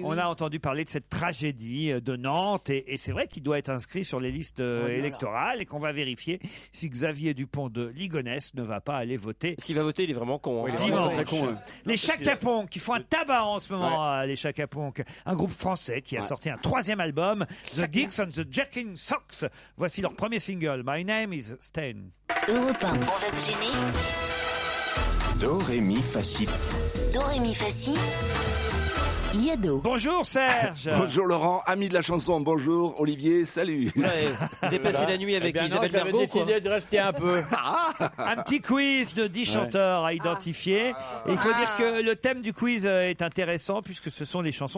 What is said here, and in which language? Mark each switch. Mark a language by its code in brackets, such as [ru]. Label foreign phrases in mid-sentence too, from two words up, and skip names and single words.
[fr] on a entendu parler de cette tragédie de Nantes et c'est vrai qu'il doit être inscrit sur les listes électorales et qu'on va vérifier si Xavier Dupont de Ligonnès ne va pas aller voter S'il va voter, il est vraiment con. hein. Il est vraiment dimanche. très con. Les Chaka-Ponk qui font un tabac en ce moment, les Chaka-Ponk, un groupe français qui a sorti un 3e album, The Geeks and the Jacking Socks. Voici leur premier single, My Name is Stan. Europe 1, on va se gêner. Do, ré, mi, fa, si. Do, ré, mi, fa, si. Liado. Bonjour Serge. Bonjour Laurent, ami de la chanson. Bonjour Olivier, salut. Ouais, vous avez passé la nuit avec Isabelle j'avais Mergo, quoi. décidé de rester un peu. Un petit quiz de 10 chanteurs à identifier. Et il faut dire que le thème du quiz est intéressant puisque ce sont les chansons.